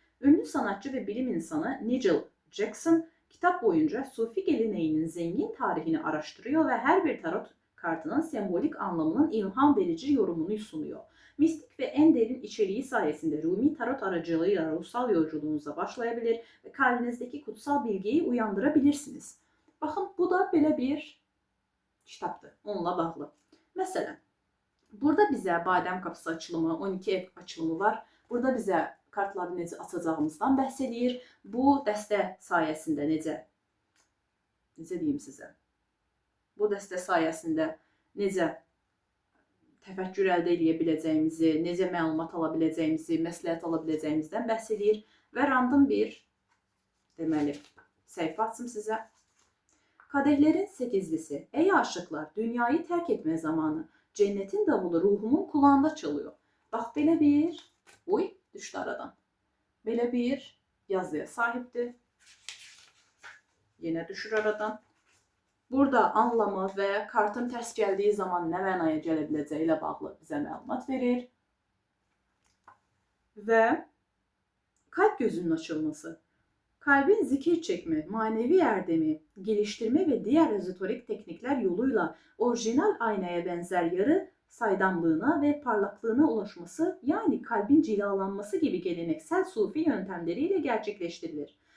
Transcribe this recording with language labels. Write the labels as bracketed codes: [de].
[tr] Ünlü sanatçı ve bilim insanı Nigel Jackson kitap boyunca Sufi geleneğinin zengin tarihini araştırıyor ve her bir tarot kartının sembolik anlamının ilham verici yorumunu sunuyor. Mistik ve en derin içeriği sayesinde Rumi tarot aracılığıyla ruhsal yolculuğunuza başlayabilir ve kalbinizdeki kutsal bilgiyi uyandırabilirsiniz. [az] Bakın, bu da belə bir kitaptır, onunla bağlı. Məsələn, burada bizə badəm qapısı açılımı, 12 ev açılımı var. Burada bizə kartları necə açacağımızdan bəhs edir. Bu dəstə sayəsində necə deyim sizə? Bu dəstə sayəsində necə təfəkkür əldə edə biləcəyimizi, necə məlumat ala biləcəyimizi, məsləhət ala biləcəyimizdən bəhs edir. Və random bir deməli səhifə açım sizə. [tr] Kadehlerin 8'lisi. Ey aşıklar, dünyayı terk etme zamanı. Cennetin davulu ruhumun kulağında çalıyor. [az] Bax, belə bir... Oy, düşdü aradan. Belə bir yazıya sahiptir. Yenə düşür aradan. Burada anlamı və kartın tərs gəldiyi zaman nə mənaya gələ biləcəyi ilə bağlı bizə məlumat verir. [tr] Və kalp gözünün açılması. Kalbin zikir çekme, manevi erdemi, geliştirme ve diğer ezoterik teknikler yoluyla orijinal aynaya benzer yarı saydamlığına ve parlaklığına ulaşması, yani kalbin cilalanması gibi geleneksel sufi yöntemleriyle gerçekleştirilir.